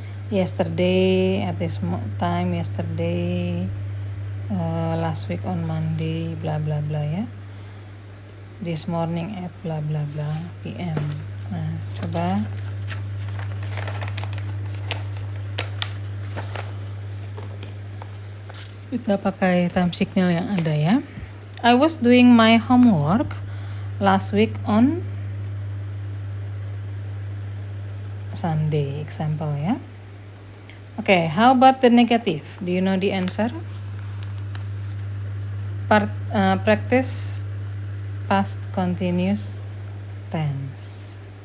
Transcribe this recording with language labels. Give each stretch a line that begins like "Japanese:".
English: Yesterday, at this time, yesterday, last week on Monday, bla bla bla ya. This morning at bla bla bla PM.
Indonesian: Nah, coba kita pakai time signal yang ada ya.
English: I was doing my homework last week on Sunday, example ya. Okay, how about the negative? Do you know the answer? Practice past continuous tense.